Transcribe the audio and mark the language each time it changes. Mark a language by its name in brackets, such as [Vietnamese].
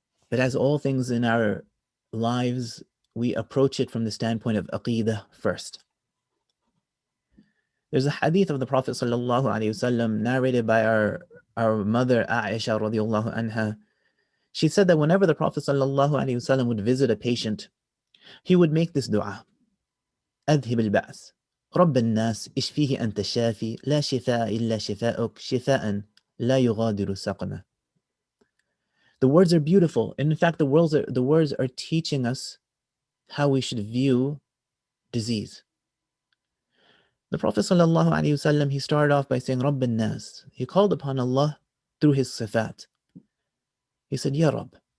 [English] But as all things in our lives, we approach it from the standpoint of aqidah first. There's a hadith of the Prophet ﷺ narrated by our mother Aisha radiallahu anha. She said that whenever the Prophet ﷺ would visit a patient, he would make this dua: [Arabic] أذهب البأس رب الناس اشفيه أنت الشافي لا شفاء إلا شفاءك شفاء لا يغادر سقما. [English] The words are beautiful. And in fact, the words are teaching us how we should view disease. The Prophet ﷺ, he started off by saying [Arabic] رب الناس. [English] He called upon Allah through his sifat. He said, Ya Rabb.